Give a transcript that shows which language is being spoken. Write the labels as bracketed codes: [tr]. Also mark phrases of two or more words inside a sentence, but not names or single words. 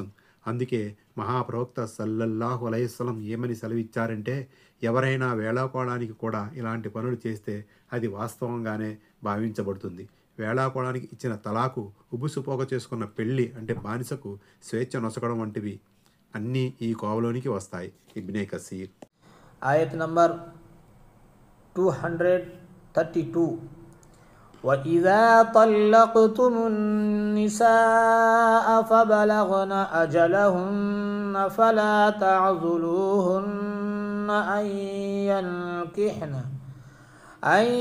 [te] అందుకే మహాప్రవక్త [ar] صلى الله عليه السلام [te] ఏమని సెలవిచ్చారంటే, ఎవరైనా వేళాకోళానికి కూడా ఇలాంటి పనులు చేస్తే అది వాస్తవంగానే భావించబడుతుంది. వేళాకోళానికి ఇచ్చిన తలాకు, ఉబుసుపోక చేసుకున్న పెళ్లి అంటే బానిసకు స్వేచ్ఛ నొసగడం వంటివి అన్నీ ఈ కోవలోనికి వస్తాయి. ఇబ్నే కసీర్. ఆయత్ నంబర్ 232. [ar] وَإِذَا طَلَّقْتُمُ النِّسَاءَ فَبَلَغْنَ أَجَلَهُنَّ فَلَا تَعْضُلُوهُنَّ أن